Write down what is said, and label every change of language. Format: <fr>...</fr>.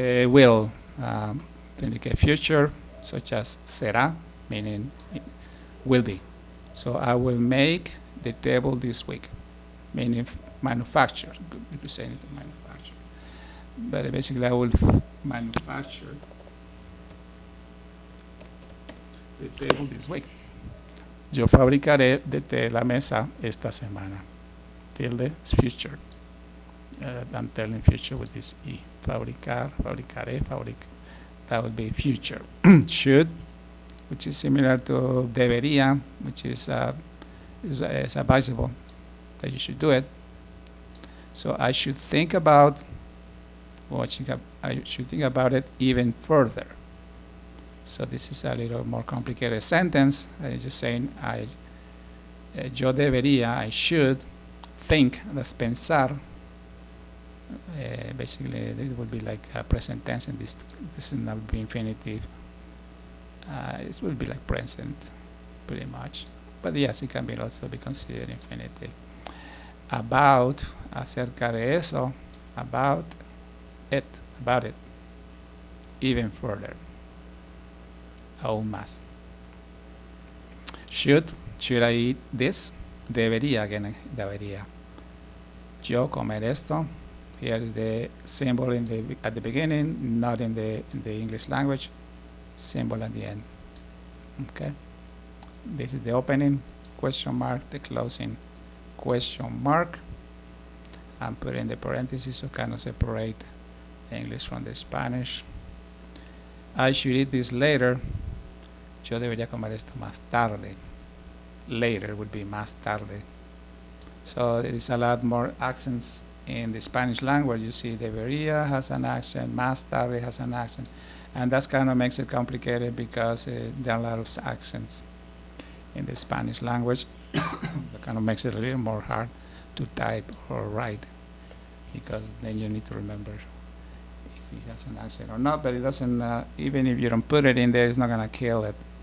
<en>Will to indicate future, such as será, meaning will be. So I will make the table this week, meaning manufacture. You could say anything manufacture. But basically I will manufacture the table this week.</en> <es>Yo fabricaré la mesa esta semana.</es> <en>Tilde is future. I'm telling future with this E. Fabricar, fabricaré, that would be future. Should, which is similar to debería, which is advisable that you should do it. So I should think about, I should think about it even further. So this is a little more complicated sentence. I'm just saying</en> <es>yo debería,</es> <en>I should think, that's pensar. Basically it would be like a present tense, and this is not be infinitive. It will be like present pretty much, but yes, it can be also be considered infinitive. About,</en> <es>acerca de eso,</es> <en>about it, even further,</en> <es>aún más.</es> <en>Should I eat this? Debería, again, debería.</en> <es>Yo comer esto.</es> <en>Here is the symbol at the beginning, not in the English language. Symbol at the end. Okay. This is the opening question mark, the closing question mark. I'm putting the parentheses so kind of separate the English from the Spanish. I should eat this later.</en> <es>Yo debería comer esto más tarde.</es> <en>Later would be</en> <es>más tarde.</es> <en>So there's a lot more accents in the Spanish language. You see debería has an accent,</en> <es>más tarde</es> <en>has an accent, and that kind of makes it complicated because there are a lot of accents in the Spanish language. That kind of makes it a little more hard to type or write, because then you need to remember if it has an accent or not. But it doesn't, even if you don't put it in there, it's not going to kill it.</en>